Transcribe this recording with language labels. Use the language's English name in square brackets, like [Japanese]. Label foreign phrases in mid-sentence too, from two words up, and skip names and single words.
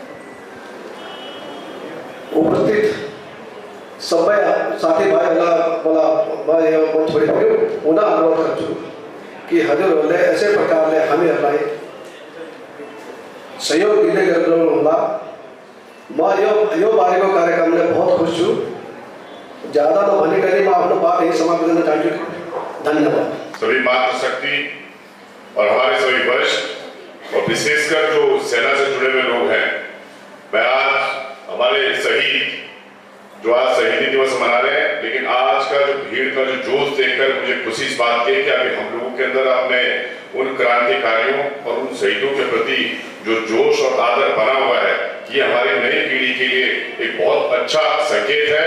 [Nepali] उपस्थित सबै साथीभाइहरूलाई म यो मञ्च छोडिदियो हुन अनुरोध गर्छु कि हजुरहरूले यसै प्रकारले हामीहरूलाई सहयोग दिँदै गर्नुहोला। म यो बारेको कार्यक्रमले बहुत खुश छु। ज़्यादा नभनिकन म आफ्नो बात यही समाप्त गर्न चाहन्छु। धन्यवाद। [Hindi] सभी मातृशक्ति और हमारे सभी वरिष्ठ और विशेषकर जो सेना से जुड़े हुए लोग हैं, मैं आज हमारे शहीद जो आज शहीदी दिवस मना रहे हैं, लेकिन आज का जो भीड़ का जो जोश देखकर मुझे खुशी इस बात की है कि अभी हम लोगों के अंदर अपने उन क्रांतिकारियों और उन शहीदों के प्रति जो जोश और आदर बना हुआ है, ये हमारी नई पीढ़ी के लिए एक बहुत अच्छा संकेत है।